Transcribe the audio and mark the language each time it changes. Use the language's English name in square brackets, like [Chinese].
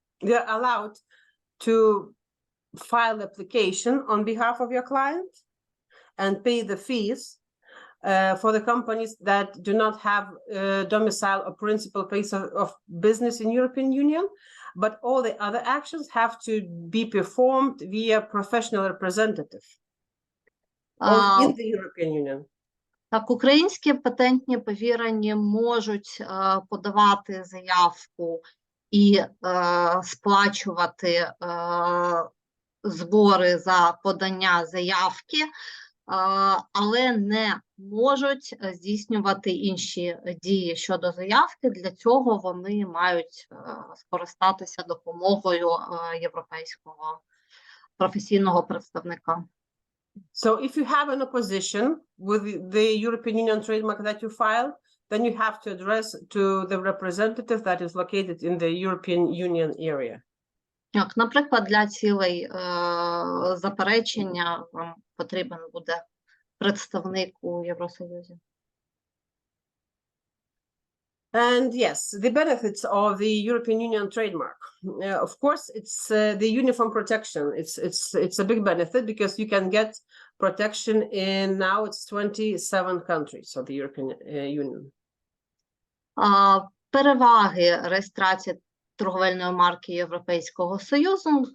[English] you're allowed to file application on behalf of your client and pay the fees for the companies that do not have domicile or principal place of business in European Union, but all the other actions have to be performed via professional representative in the European Union. [Ukrainian] Так, українські патентні повірені можуть подавати заявку і сплачувати збори за подання заявки, але не можуть здійснювати інші дії щодо заявки. Для цього вони мають скористатися допомогою європейського професійного представника. [English] So if you have an opposition with the European Union trademark that you file, then you have to address to the representative that is located in the European Union area. [Ukrainian] Так, наприклад, для цілей заперечення вам потрібен буде представник у Євросоюзі. [English] And yes, the benefits of the European Union trademark. Of course, it's the uniform protection. It's a big benefit because you can get protection in now it's 27 countries of the European Union. [Ukrainian] Переваги реєстрації торговельної марки Європейського Союзу.